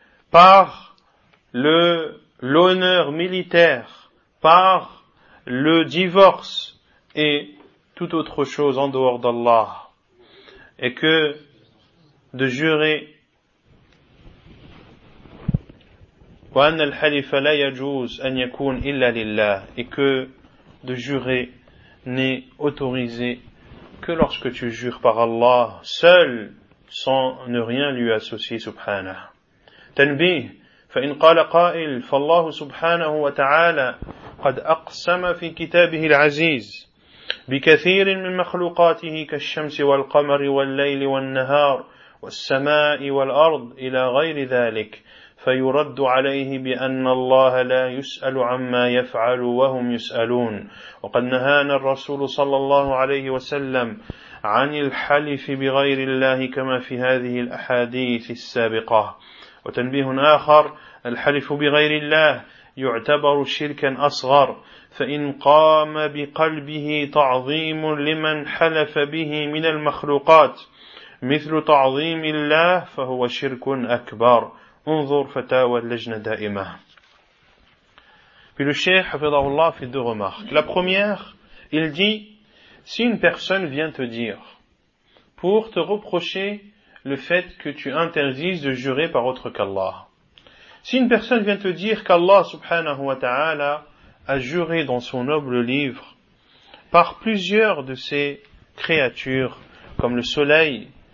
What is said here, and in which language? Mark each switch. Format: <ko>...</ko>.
<fr>par l'honneur militaire, par le divorce et toute autre chose en dehors d'Allah, et que de jurer</fr> <ar>وأن الحلف لا يجوز أن يكون إلا لله,</ar> <fr>et que de jurer n'est autorisé que lorsque tu jures par Allah seul, sans ne rien lui associer, subhanah.</fr> <ar>Tanbih, فإن قال قائل فالله سبحانه وتعالى قد أقسم في كتابه العزيز بكثير من مخلوقاته كالشمس والقمر والليل والنهار والسماء والأرض إلى غير ذلك فيرد عليه بأن الله لا يسأل عما يفعل وهم يسألون وقد نهانا الرسول صلى الله عليه وسلم عن الحلف بغير الله كما في هذه الأحاديث السابقة وتنبيه آخر الحلف بغير الله يعتبر شركا أصغر فإن قام بقلبه تعظيم لمن حلف به من المخلوقات مثل تعظيم الله فهو شرك أكبر انظر فتاوى اللجنة دائمة.</ar> <fr>Puis le Cheikh حفظه الله fait deux remarques. La première, il dit, si une personne vient te dire pour te reprocher le fait que tu interdises de jurer par autre qu'Allah. Si une personne vient te dire qu'Allah subhanahu wa ta'ala a juré dans son noble livre par plusieurs de ses créatures, comme le soleil,</fr>